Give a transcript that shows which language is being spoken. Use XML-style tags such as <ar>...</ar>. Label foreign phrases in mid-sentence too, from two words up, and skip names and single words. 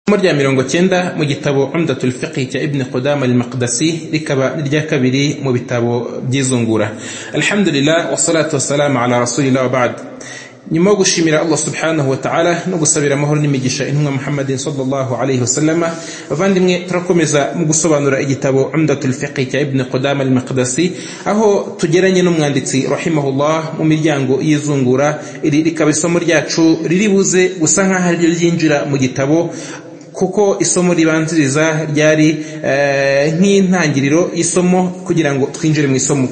<rw>Rya 90 mu gitabo Umdatul Fiqh cya Ibn Qudama al-Maqdisi rikaba rya kabiri mu bitabo byizungura.</rw> <ar>الحمد لله والصلاة والسلام على رسول الله وبعد.</ar> <rw>Nyuma gushimira Allah</rw> <ar>سبحانه وتعالى</ar> <rw>no gusabira amahoro n'imigisha intumwa Muhammadin</rw> <ar>صلى الله عليه وسلم,</ar> <rw>bavandimwe turakomeza mu gusobanura igitabo Umdatul Fiqh cya Ibn Qudama al-Maqdisi, aho tugeranye n'umwanditsi rahimahullah mu miryango y'izungura. Iri rikaba isomo ryacu riri buze gusa nkaho ari ryinjira mu gitabo, kuko isomo ribanziriza ryari nk'intangiriro y'isomo kugira ngo twinjire mu isomo.</rw>